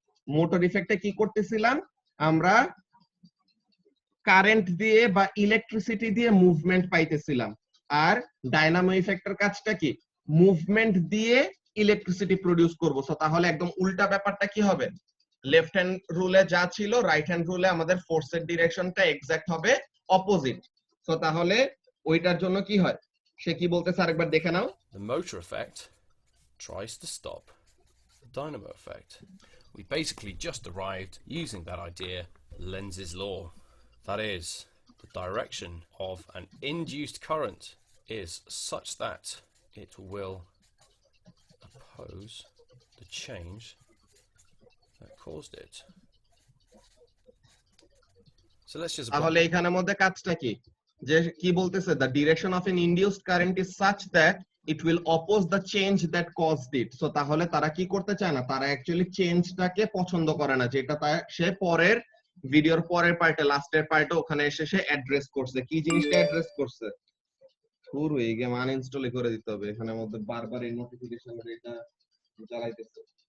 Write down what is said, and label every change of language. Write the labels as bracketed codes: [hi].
[bn] Motor ইফেক্টে কি করতেছিলাম আমরা, কারেন্ট দিয়ে বা ইলেকট্রিসিটি দিয়ে মুভমেন্ট পাইতেছিলাম, আর ডায়নামো ইফেক্টের কাজটা কি, মুভমেন্ট দিয়ে ইলেকট্রিসিটি প্রডিউস করব। সো তাহলে একদম উল্টা ব্যাপারটা কি হবে, লেফট হ্যান্ড রুলে যা ছিল রাইট হ্যান্ড রুলে আমাদের ফোর্সের ডিরেকশনটা এক্সাক্ট হবে অপোজিট। সো তাহলে ওইটার জন্য কি হয়, সে কি বলতেছে আরেকবার দেখে নাও। [en] The motor effect tries to stop the dynamo effect. We basically just arrived using that idea, Lenz's law. That is, the direction of an induced current is such that it will oppose the change that caused it. So let's just [bn] তাহলে এখানের মধ্যে কাজটা কি, যে কি বলতেছে, [en] the direction of an induced current is such that it will oppose the change that caused it. [bn] So তাহলে তারা কি করতে চায় না, তারা অ্যাকচুয়ালি চেঞ্জটাকে পছন্দ করে না, যেটা সে পরের ভিডিওর পরের পার্টে, লাস্টের পার্টে ওখানে এসে সে অ্যাড্রেস করছে। কি জিনিসটা অ্যাড্রেস করছে, শুরু এই গেম আনইনস্টল করে দিতে হবে, এখানের মধ্যে বারবার এই নোটিফিকেশনের এটা জ্বালাইতেছে।